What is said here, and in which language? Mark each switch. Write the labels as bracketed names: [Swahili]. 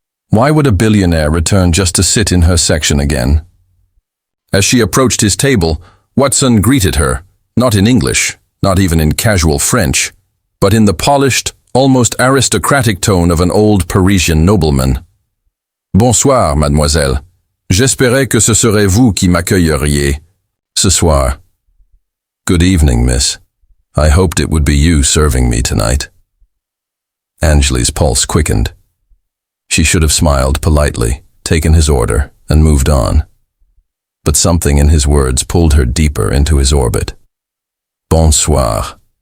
[English] Why would a billionaire return just to sit in her section again? As she approached his table, Watson greeted her, not in English, not even in casual French, but in the polished, almost aristocratic tone of an old Parisian nobleman. [French] Bonsoir, mademoiselle. J'espérais que ce serait vous qui m'accueilleriez ce soir. [English] Good evening, miss. I hoped it would be you serving me tonight. Anjli's pulse quickened. She should have smiled politely, taken his order, and moved on. But something in his words pulled her deeper into his orbit. [French] Bonsoir.